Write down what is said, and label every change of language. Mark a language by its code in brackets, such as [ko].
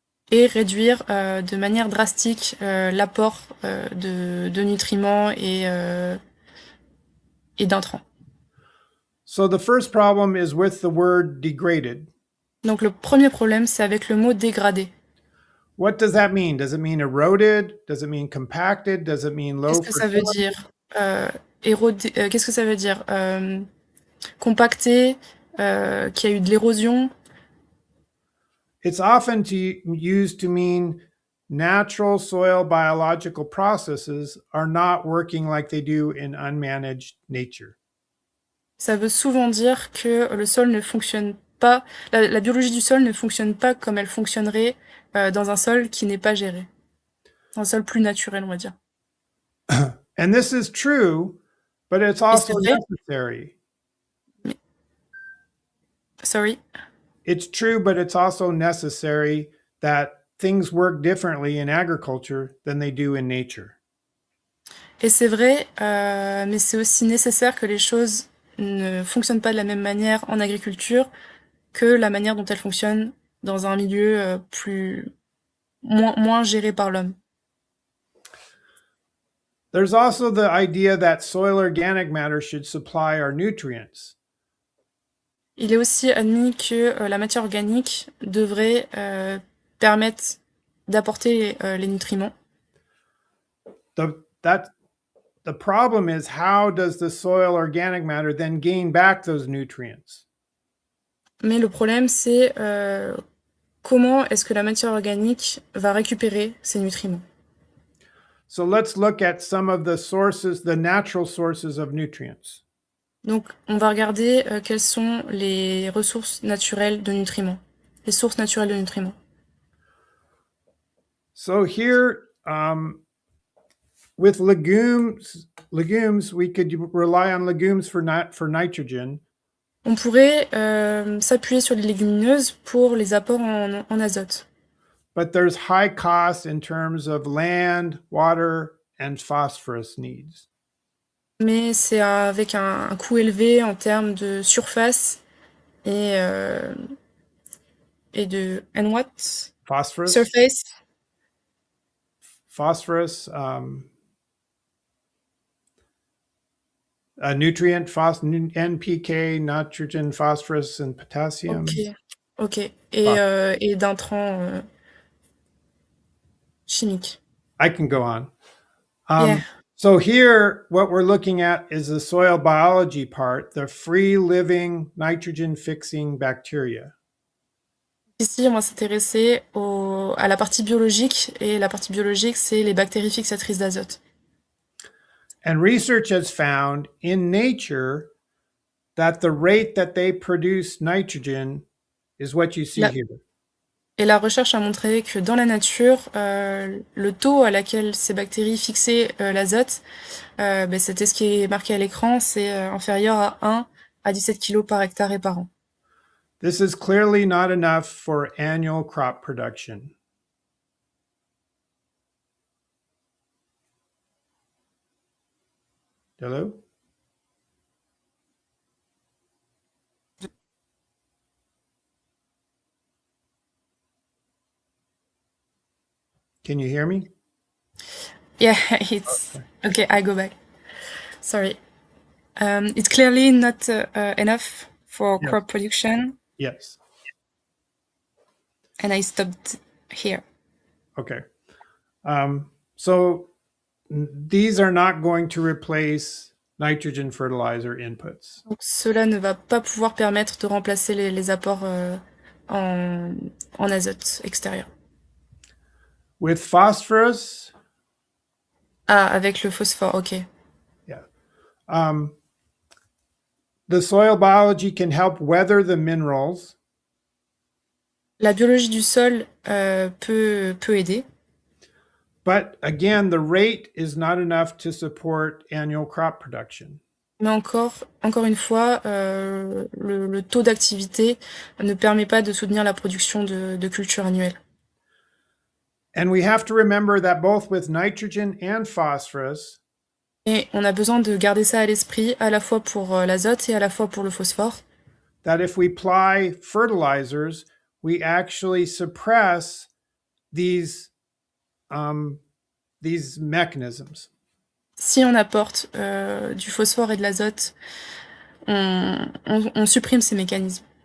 [fr] et réduire de manière drastique l'apport de nutriments et d'intrants. [en] So the first problem is with the word degraded. [fr] Donc le premier problème, c'est avec le mot dégradé. [en] What does that mean? Does it mean eroded? Does it mean compacted? Does it mean low [fr] Qu'est-ce que ça veut [en] fertility? [fr] dire qu'est-ce que ça veut dire compacté, qu'il y a eu de l'érosion. [en] It's often used to mean natural soil biological processes are not working like they do in unmanaged nature. [fr] Ça veut souvent dire que le sol ne fonctionne pas, la biologie du sol ne fonctionne pas comme elle fonctionnerait dans un sol qui n'est pas géré. Un sol plus naturel, on va dire. [en] And this is true, but it's [fr] Et c'est [en] also [fr] vrai, [en] necessary. [fr] mais, sorry. [en] It's true, but it's also necessary that things work differently in agriculture than they do in nature. [fr] Et c'est vrai, mais c'est aussi nécessaire que les choses ne fonctionnent pas de la même manière en agriculture que la manière dont elles fonctionnent dans un milieu moins géré par l'homme. [en] There's also the idea that soil organic matter should supply our nutrients. [fr] Il est aussi admis que la matière organique devrait permettre d'apporter les nutriments. [en] The problem is, how does the soil organic matter then gain back those nutrients? [fr] Mais le problème, c'est comment est-ce que la matière organique va récupérer ces nutriments. [en] So let's look at some of the sources, the natural sources of nutrients. [fr] Donc, on va regarder quelles sont les ressources naturelles de nutriments, les sources naturelles de nutriments. [en] So here, with legumes, we could rely on legumes for nitrogen. [fr] On pourrait s'appuyer sur les légumineuses pour les apports en azote. [en] But there's high costs in terms of land, water, and phosphorus needs. [fr] Mais c'est avec un coût élevé en termes de surface et, euh, et de... [en] And what? Phosphorus, [fr] Surface. [en] phosphorus. nutrient, NPK, nitrogen, phosphorus, and Ok, potassium. ok. Phos- [fr] Et d'intrants chimiques. [en] I can go on. Yeah. So here, what we're looking at is the soil biology part, the free living nitrogen fixing bacteria. [fr] Ici, on va s'intéresser à la partie biologique, et la partie biologique, c'est les bactéries fixatrices d'azote. [en] And research has found in nature that the rate that they produce nitrogen is what you see [fr] La, [en] here. [fr] et la recherche a montré que dans la nature, le taux à laquelle ces bactéries fixaient l'azote, ben, c'était ce qui est marqué à l'écran, c'est inférieur à 1 à 17 kg par hectare et par an. [en] This is clearly not enough for annual crop production. Hello? Can you hear me? Yeah, it's okay. I go back. Sorry. It's clearly not enough for Yes. crop production, Yes. and I stopped here. Okay. So these are not going to replace nitrogen fertilizer inputs. [fr] Donc cela ne va pas pouvoir permettre de remplacer les apports en, en azote extérieur. [en] With phosphorus, [fr] Ah, avec le phosphore, ok. [en] yeah, the soil biology can help weather the minerals, [fr] La biologie du sol peut aider, [en] but again, the rate is not enough to support annual crop production. [fr] mais encore une fois, le taux d'activité ne permet pas de soutenir la production de cultures annuelles. [en] And we have to remember that both with nitrogen and phosphorus, [fr] Et on a besoin de garder ça à l'esprit, à la fois pour l'azote et à la fois pour le phosphore. [en] that if we apply fertilizers, we actually suppress these mechanisms. [fr] Si on apporte du phosphore et de l'azote, on supprime ces mécanismes.